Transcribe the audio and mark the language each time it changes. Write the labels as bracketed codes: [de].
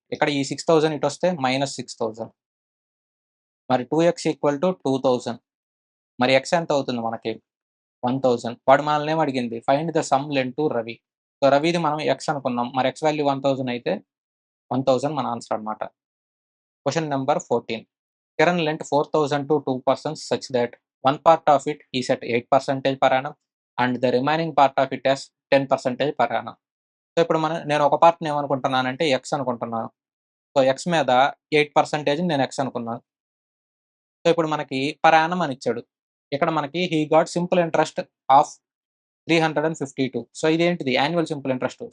[te] ఇక్కడ ఈ 6,000 ఇటొస్తే -6,000. మరి 2x ఈక్వల్ టు 2,000. మరి x ఎంత అవుతుంది మనకి? 1,000. వాడు మనల్ని ఏమి అడిగింది? [en] Find the sum lent to Ravi. So, [te] రవిది మనం x అనుకున్నాం. మరి x వాల్యూ 1,000 అయితే 1,000 మన ఆన్సర్ అన్నమాట. [en] Question number 14. Kiran lent 4,000 to 2 persons such that one part of it is at 8% per annum and the remaining part of it as 10% per annum. [te] So, ఇప్పుడు నేను ఒక పార్ట్‌ని ఏమనుకుంటున్నానంటే x అనుకుంటున్నాను. సో, x మీద 8% నేను x అనుకున్నాను. So, ఇప్పుడు మనకి పర్ యానమ్ అని ఇచ్చాడు. ఇక్కడ మనకి [en] He got simple interest of 352. [te] So, ఇదేంటిది? [en] Annual simple interest.